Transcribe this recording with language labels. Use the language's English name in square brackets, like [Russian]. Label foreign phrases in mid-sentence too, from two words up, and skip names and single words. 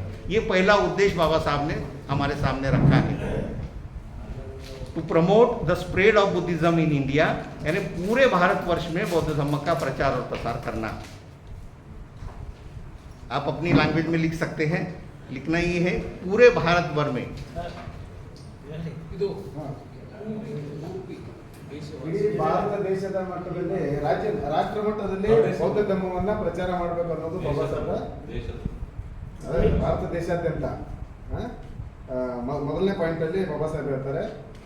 [Hindi] ये पहला उद्देश्य बाबा साहब ने हमारे सामने रखा है। [English] to promote the spread of Buddhism in India, [Hindi] यानी पूरे भारतवर्ष में बौद्ध धर्म का प्रचार और प्रसार करना। आप अपनी लैंग्वेज में लिख सकते हैं, लिखना ही है पूरे भारत भर में। [Kannada] ಇಡೀ ಭಾರತ ದೇಶದ ಮಟ್ಟದಲ್ಲಿ ರಾಷ್ಟ್ರ ಮಟ್ಟದಲ್ಲಿ ಬೌದ್ಧ ಧರ್ಮವನ್ನ ಪ್ರಚಾರ ಮಾಡಬೇಕು ಅನ್ನೋದು ಬಾಬಾ ಸಾಹೇಬ್ ಭಾರತ ದೇಶಾದ್ಯಂತ ಮೊದಲನೇ ಪಾಯಿಂಟ್ ಅಲ್ಲಿ ಬಾಬಾ ಸಾಹೇಬ್ ಹೇಳ್ತಾರೆ